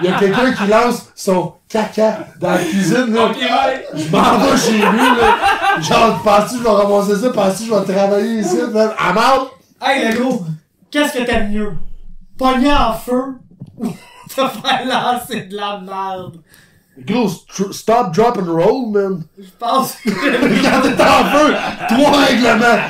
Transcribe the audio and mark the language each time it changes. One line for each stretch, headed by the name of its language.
French: Il y a quelqu'un qui lance son caca dans la cuisine, là. Ok, ouais. Je m'en vais chez lui, là. Genre, penses-tu que je vais ramasser ça? Penses-tu que je vais travailler ici?
English: I'm out!
French: Hey, le gros, qu'est-ce que t'aimes mieux? Pogner en feu ou te faire lancer de la merde? Gros,
English: stop, drop and roll,
French: man. Je pense que Quand t'es en feu, 3 règlements.